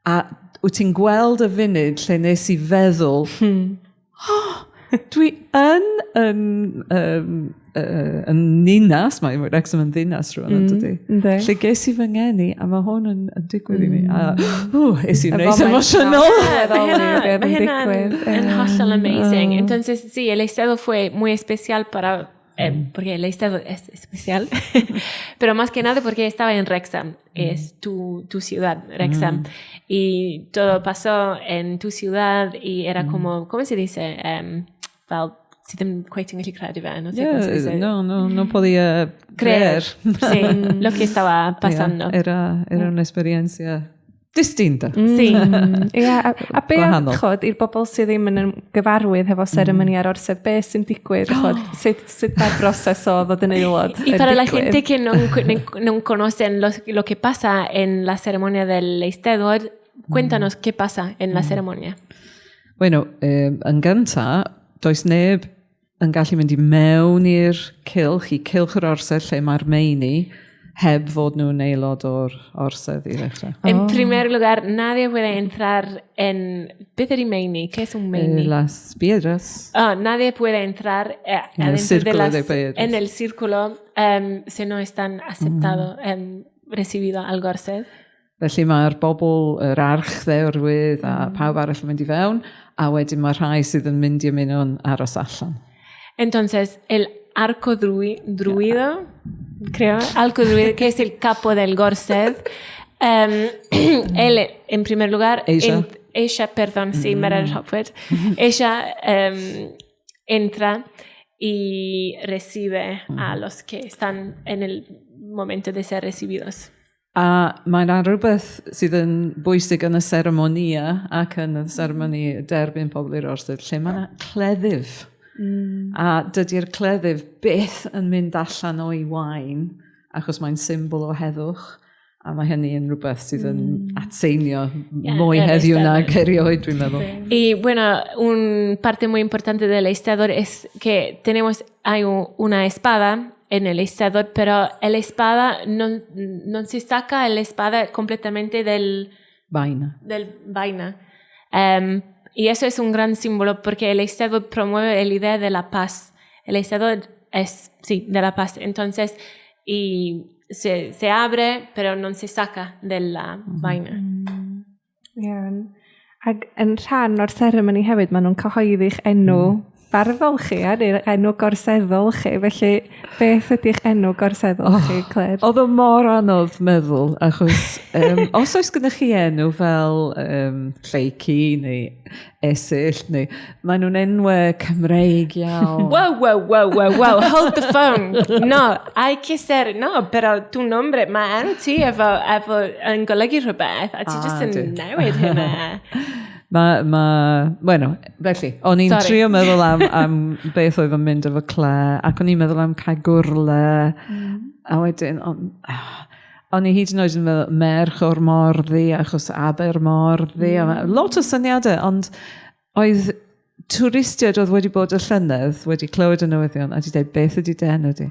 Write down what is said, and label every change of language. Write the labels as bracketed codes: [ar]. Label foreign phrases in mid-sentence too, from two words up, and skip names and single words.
[cy] A wyt ti'n gweld y funud lle nes i feddwl, dwi yn ninas, mae Wrexham yn ddinas rwan yn dydi. Lle ges i fy ngeni, a mae hwn yn digwydd i mi. A es i'n reis emosiynol. Mae hynna'n yn hollol amazing. [es] Entonces, sí, el estado fue muy especial para... porque el estado es especial, pero más que nada porque estaba en Wrexham, es tu ciudad, Wrexham, y todo pasó en tu ciudad y era como, ¿cómo se dice? Well, si te cuento en el no sé cómo se dice. No podía creer. Sí, lo que estaba pasando. Era una experiencia distinta. Sí. [cy] A be chod, i'r bobl sydd ddim yn gyfarwydd hefo seremoni ar orsedd, be sy'n digwydd? Sut mae'r broses o ddod yn aelod? [es] Y para la gente que no conocen lo que pasa en la ceremonia del Eisteddfod, cuéntanos qué pasa en la ceremonia. Bueno, [cy] yn gynta, does neb yn gallu mynd i mewn i'r cylch yr orsedd lle mae'r meini, heb fod nhw'n aelod o'r orsedd i ddechrau. [es] En primer lugar, nadie puede entrar en... [cy] Beth ydy meini? [es] ¿Qué es un meini? Las piedras. Nadie puede entrar en el círculo si no están aceptado, recibido al gorsedd. [cy] Felly mae'r bobl, yr archddeurwydd a pawb arall yn mynd i fewn, a wedyn mae rhai sydd yn mynd i ymuno'n aros allan. [es] Entonces, el arco druido, creo, arco druido, que es el capo del gorsedd, él, en primer lugar, ella, perdón, sí, Meredith Hopwood, ella entra y recibe a los que están en el momento de ser recibidos. [cy] A mae'n rhywbeth sydd yn bwysig yn y seremonia ac yn y seremoni derbyn pobl i'r orsedd, lle mae'n cleddyf. A dydy'r cleddyf byth yn mynd allan o'i wain, achos mae'n symbol o heddwch, a mae hynny yn rhywbeth sydd yn atseinio mwy heddiw nag erioed, dwi'n meddwl. [es] Y bueno, una parte muy importante del Eisteddfod es que hay una espada en el Eisteddfod, pero el espada no se saca el espada completamente del vaina. Y eso es un gran símbolo porque el Eisteddfod promueve la idea de la paz. El Eisteddfod es, sí, de la paz. Entonces, y se abre, pero no se saca de la vaina. [cy] Iawn. Ac yn rhan o'r seremoni hefyd, maen nhw'n cyhoeddi'ch enw barddol chi, neu'r enw gorseddol chi. Felly, beth ydy'ch enw gorseddol chi, Claire? Oedd o mor anodd meddwl, achos os oes gyda chi enw fel lleici neu esill, neu maen nhw'n enwau Cymreig iawn. [en] Wow, hold the phone. [es] No, hay que ser, no, pero tu nombre, [cy] mae enw ti efo yn golygu rhywbeth, a ti just yn newid hynna. Bueno, felly, o'n i'n trio meddwl am beth oedd yn mynd efo Claire, ac o'n i'n meddwl am Caegwrle, a wedyn, o'n i hyd yn oed yn meddwl merch o'r Morddi, achos Abermorddi, lot o syniadau, ond oedd twristiaid oedd wedi bod y llynedd, wedi clywed y newyddion, a wedi dweud beth ydy den ydy.